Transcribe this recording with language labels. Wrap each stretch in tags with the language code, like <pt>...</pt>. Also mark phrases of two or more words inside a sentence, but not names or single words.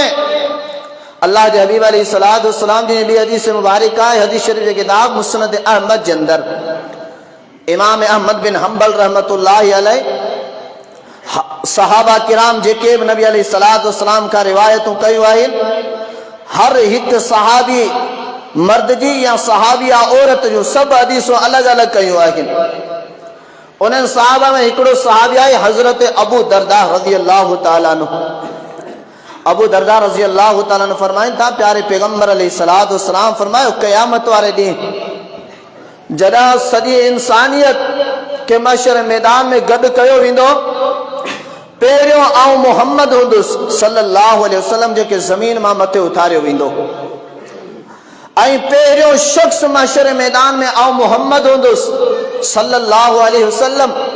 <sd>अल्लाह जे हबीब अलैहिस्सलाम जी ॿी हदीस मुबारक आहे, हदीस शरीफ जे किताब मुस्नद अहमद जे अंदरि इमाम अहमद बिन हंबल</sd> <ar>رحمة الله عليه</ar> <sd>सहाबा किराम जेके बि नबी अलैहिस्सलाम खां रिवायतूं कयूं आहिनि, हर हिकु सहाबी मर्द जी या सहाबिया औरत जूं सभु हदीसूं अलॻि अलॻि कयूं आहिनि। उन्हनि सहाबा में हिकिड़ो सहाबी आहे हज़रत अबू दरदा</sd> <ar>رضي الله تعالى عنه.</ar> <sd>अबू दरदा</sd> <ar>رضي الله تعالى عنه</ar> <sd>फरमाइनि था, प्यारे पैगंबर अलैहिस्सलाम फरमायो, क़यामत वारे ॾींहुं जॾहिं सॼी इंसानियत खे महशर मैदान में गॾु कयो वेंदो, पहिरियों आऊं मोहम्मद हूंदुसि</sd> <ar>صلى الله عليه وسلم</ar> <sd>जेके ज़मीन मां मथे उथारियो वेंदो, ऐं पहिरियों शख्स महशर मैदान में आऊं मोहम्मद हूंदुसि</sd> <ar>صلى الله عليه وسلم.</ar>